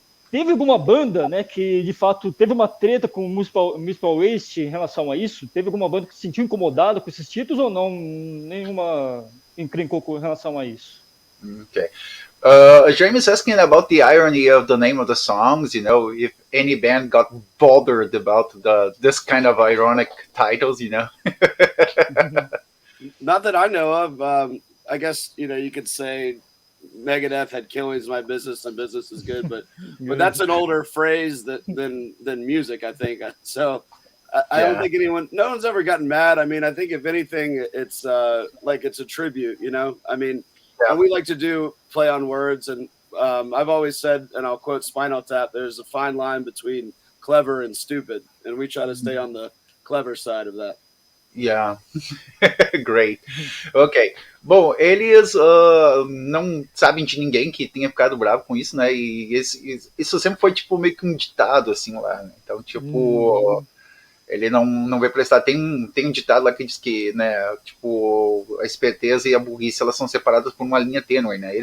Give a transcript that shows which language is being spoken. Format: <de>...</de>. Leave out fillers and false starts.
<pt>Teve alguma banda, né, que de fato teve uma treta com o Municipal Waste em relação a isso? Teve alguma banda que se sentiu incomodada com esses títulos ou não? Nenhuma encrencou com relação a isso?</pt> <en>Okay. James asking about the irony of the name of the songs, you know, if any band got bothered about this kind of ironic titles, you know. Not that I know of. I guess, you know, you could say Megadeth had Killing is my business and business is good, but that's an older phrase than music, I think. So I don't think no one's ever gotten mad. I mean, I think if anything, it's like it's a tribute, you know. I mean, and we like to do play on words, and I've always said, and I'll quote Spinal Tap, there's a fine line between clever and stupid, and we try to stay on the clever side of that. Yeah. Great. Ok.</en> <pt>Bom, eles não sabem de ninguém que tenha ficado bravo com isso, né? E isso sempre foi, tipo, meio que um ditado, assim, lá, né? Então, tipo... Ele não vai prestar. Tem um ditado lá que diz que, né, tipo, a esperteza e a burrice, elas são separadas por uma linha tênue, né?</pt>